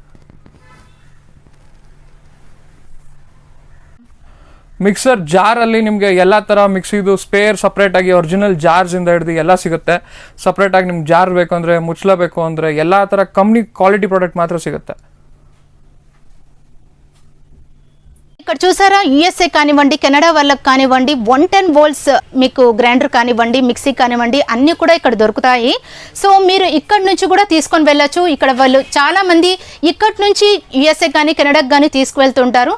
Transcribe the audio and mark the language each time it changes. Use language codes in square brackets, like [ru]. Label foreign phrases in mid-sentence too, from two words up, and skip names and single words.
[kn] ಮಿಕ್ಸರ್ ಜಾರಲ್ಲಿ ನಿಮಗೆ ಎಲ್ಲ ಥರ ಮಿಕ್ಸಿದು ಸ್ಪೇರ್ ಸಪ್ರೇಟಾಗಿ ಒರಿಜಿನಲ್ ಜಾರ್ಸಿಂದ ಹಿಡಿದು ಎಲ್ಲ ಸಿಗುತ್ತೆ. ಸಪ್ರೇಟಾಗಿ ನಿಮ್ಗೆ ಜಾರ್ ಬೇಕು ಅಂದರೆ, ಮುಚ್ಚಲಬೇಕು ಅಂದರೆ ಎಲ್ಲ ಥರ [en] company quality product [kn] ಮಾತ್ರ ಸಿಗುತ್ತೆ. [te] ఇక్కడ చూసారా, USA కానివ్వండి, కెనడా వాళ్ళకి కానివ్వండి, 110 volts మీకు గ్రైండర్ కానివ్వండి, మిక్సీ కానివ్వండి అన్నీ కూడా ఇక్కడ దొరుకుతాయి. సో మీరు ఇక్కడ నుంచి కూడా తీసుకొని వెళ్ళచ్చు. ఇక్కడ వాళ్ళు చాలామంది ఇక్కడ నుంచి USA కానీ కెనడాకి కానీ తీసుకువెళ్తుంటారు.